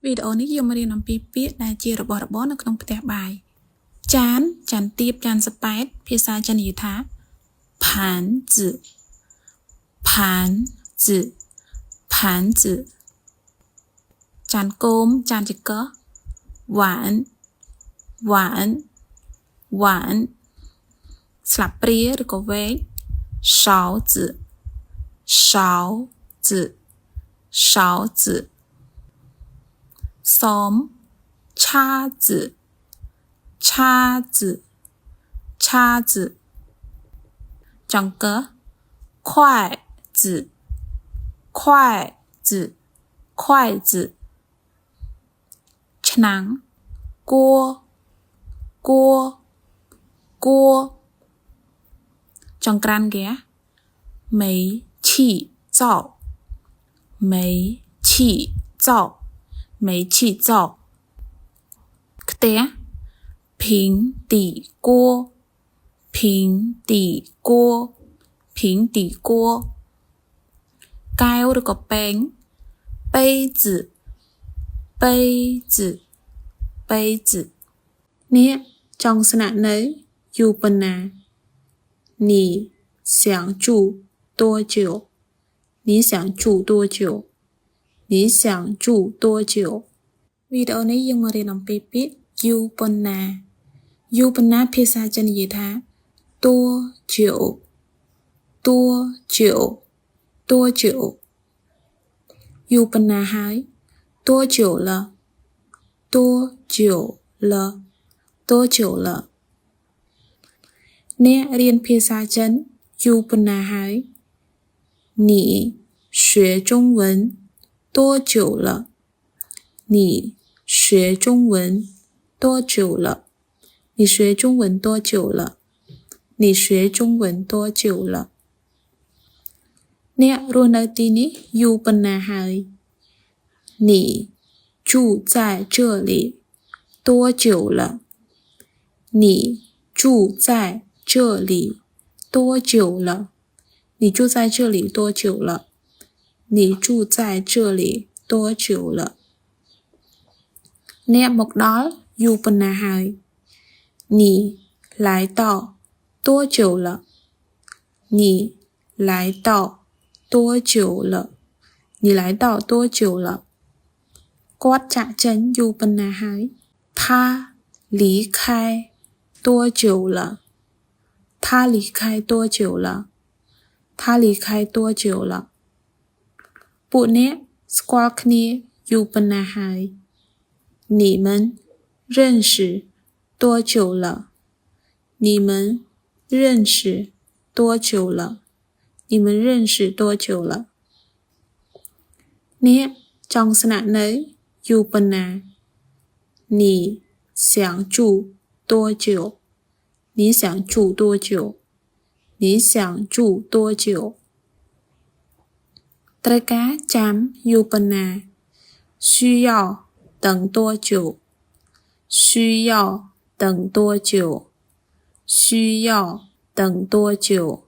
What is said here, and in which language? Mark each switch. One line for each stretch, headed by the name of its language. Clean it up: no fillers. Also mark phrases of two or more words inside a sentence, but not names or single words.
Khmer: វីដេអូនេះយើងមករៀនអំពីពាក្យដែលជារបស់របរនៅក្នុងផ្ទះបាយចានចានទៀបចានសប៉ែតភាសាចិននិយាយថា
Chinese: 盘子盘子盘子
Khmer: ចានគោមចានចង្កឹះ
Thai: หวานหวานหวาน
Khmer: ស្លាបព្រាឬក៏វែក
Chinese: 勺子勺子勺子 សម叉子叉子叉子ចង្កឹះ筷子筷子筷子ឆ្នាំង锅锅锅ចង្ក្រានហ្គាស煤气灶煤气灶煤气灶ខ្ទះ平底锅平底锅平底锅
Khmer: កែវឬក៏ពែង
Chinese: 杯子杯子杯子
Khmer: អ្នកចង់ស្នាក់នៅយូរប៉ុណ្ណា
Chinese: 你想住多久你想住多久你想住多久
Khmer: វីដេអូនេះយើងមករៀនអំពីពាក្យយូរប៉ុណ្ណាយូរប៉ុណ្ណាភាសាចិននិយាយថា
Chinese: 多久多久多久
Khmer: យូរប៉ុណ្ណាហើយ
Chinese: 多久了多久了多久了
Khmer: អ្នករៀនភាសាចិនយូរប៉ុណ្ណាហើយ
Chinese: 你学中文多久了你学中文多久了你学中文多久了你学中文多久了
Khmer: អ្នករស់នៅទីនេះយូរប៉ុណ្ណាហើយ
Chinese: 你住在这里多久了你住在这里多久了你住在这里多久了你住在这里多久了
Khmer: អ្នកមកដល់យូរប៉ុណ្ណាហើយ
Chinese: 你来到多久了你来到多久了你来到多久了
Khmer: គាត់ចាក់ចេញយូរប៉ុណ្ណាហើយ
Chinese: 他离开多久了他离开多久了他离开多久了
Khmer: ពួកអ្នកស្គាល់គ្នាយូរប៉ុណ្ណាហើយ
Chinese: 你们认识多久了你们认识多久了你们认识多久了
Khmer: អ្នកចង់ស្នាក់នៅយូរប៉ុណ្ណា
Chinese: 你想住多久你想住多久你想住多久
Khmer: ត្រូវការចាំយូរប៉ុណ្ណា
Chinese: 需要等多久需要等多久需要等多久